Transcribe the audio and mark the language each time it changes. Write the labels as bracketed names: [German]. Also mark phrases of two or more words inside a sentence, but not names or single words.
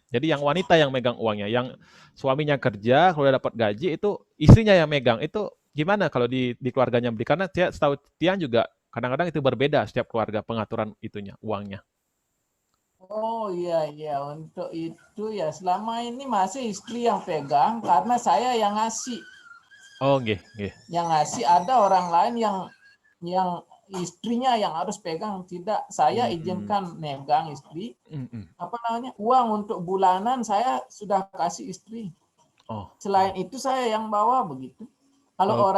[Indonesian] Jadi yang wanita yang megang uangnya, yang suaminya kerja, kalau udah dapat gaji itu istrinya yang megang. Itu gimana kalau di keluarganya beli? Karena setahu Tian juga kadang-kadang itu berbeda setiap keluarga pengaturan itunya, uangnya. Oh iya iya, untuk itu ya selama ini masih istri yang pegang karena saya yang ngasih. Oh, nggih, nggih. Yang ngasih ada orang lain yang istrinya yang harus pegang, tidak saya Hmm, izinkan megang istri. mm. Apa namanya? Uang untuk bulanan saya sudah kasih istri. Oh, Selain itu saya yang bawa begitu. Kalau oke,